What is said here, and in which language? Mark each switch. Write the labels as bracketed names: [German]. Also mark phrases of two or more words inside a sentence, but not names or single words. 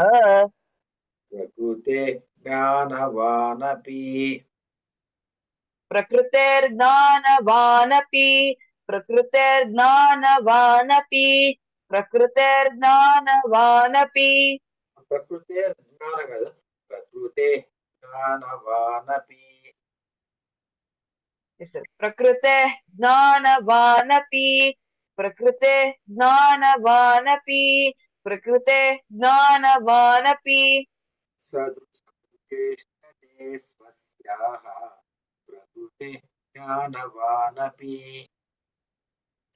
[Sanskrit] प्रकृते ज्ञानवानपि प्रकृतेर्ज्ञानवानपि प्रकृतेर्ज्ञानवानपि प्रकृतेर्ज्ञानवानपि ప్రకృతే జ్ఞాన కాదు ప్రకృతే జ్ఞానవానపి प्रकृतेः ज्ञानवानपि प्रकृते ज्ञानवानपि प्रकृते ज्ञानवानपि सदृशं चेष्टते स्वस्याः प्रकृते ज्ञानवानपि